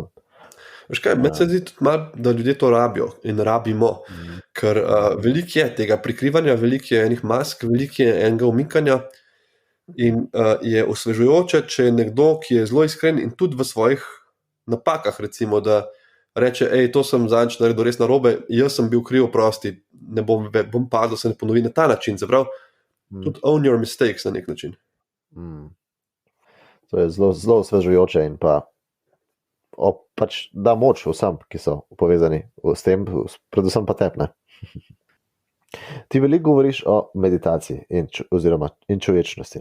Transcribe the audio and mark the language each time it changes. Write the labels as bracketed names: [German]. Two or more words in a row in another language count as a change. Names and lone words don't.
[Slovenian] Veš kaj, meni se zdi tudi malo, da ljudje to rabijo in rabimo, ker veliko je tega prikrivanja, veliko je enih mask, veliko je enega umikanja in je osvežujoče, če je nekdo, ki je zelo iskren in tudi v svojih napakah, recimo, da reče, to sem zadnjič naredil res narobe, jaz sem bil kriv, oprosti, ne bom padel, se ne ponovi na ta način, se pravi, tudi [English] own your mistakes [Slovenian] na nek način. To je zelo, zelo osvežujoče in pa pač da moč vsem, ki so povezani s tem, predvsem pa tepne. Ti veliko govoriš o meditaciji oziroma človečnosti.